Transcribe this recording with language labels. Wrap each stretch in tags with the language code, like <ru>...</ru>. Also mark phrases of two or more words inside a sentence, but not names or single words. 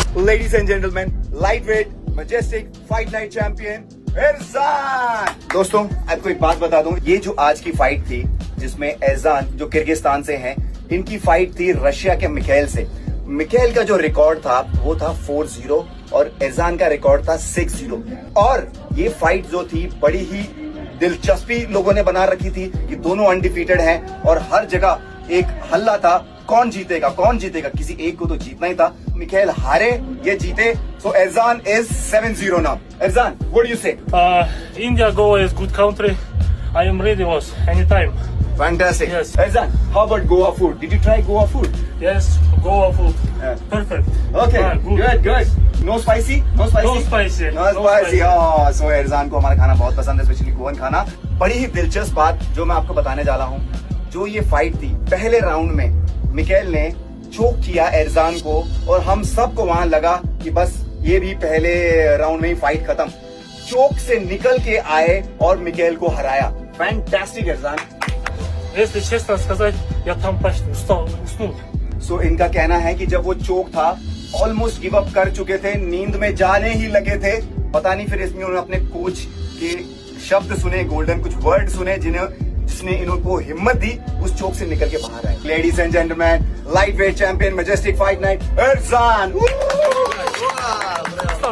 <en>ladies and gentlemen, lightweight, majestic, fight night champion, एहसान।</en> <hi>दोस्तों आपको एक बात बता दूं, ये जो आज की फाइट थी जिसमें एहसान जो किर्गिस्तान से हैं, इनकी फाइट थी रशिया के मिखेल से। मिखेल का जो रिकॉर्ड था वो था 4-0 और एहसान का रिकॉर्ड था 6-0। और ये फाइट जो थी बड़ी ही दिलचस्पी लोगों ने बना रखी थी कि दोनों अनडिफीटेड हैं और हर जगह एक हल्ला था कौन जीतेगा कौन जीतेगा, किसी एक को तो जीतना ही था। मिखेल हारे, ये जीते। So एहसान</hi> <en>is 7-0 now. एहसान, what do you say? India, Goa is good country. I am ready, boss. Anytime. Fantastic. Yes. Erzan, how about Goa food? Did you try Goa food? Yes, Goa food. Yeah. Perfect. Okay, good. No spicy? No spicy? No spicy. No spicy. Oh, so</en> <hi>एहसान को हमारा खाना बहुत पसंद है, स्पेशली गोवन खाना। बड़ी ही दिलचस्प बात जो मैं आपको बताने जा रहा हूँ, जो ये फाइट थी पहले राउंड में मिखेल ने चोक किया एहसान को और हम सबको वहां लगा कि बस ये भी पहले राउंड में ही फाइट खत्म। चोक से निकल के आए और मिखेल को हराया। फैंटास्टिक एहसान।</hi> <ru>Если честно сказать, я там почти уснул.</ru> <hi>सो इनका कहना है कि जब वो चोक था</hi> <en>almost give up</en> <hi>कर चुके थे, नींद में जाने ही लगे थे। पता नहीं फिर इसमें उन्होंने अपने कोच के शब्द सुने, गोल्डन कुछ वर्ड सुने जिसने इनको हिम्मत दी, उस चोक से निकल के बाहर आए।</hi> <en>ladies and gentleman, light weight champion, majestic fight night, एहसान।</en>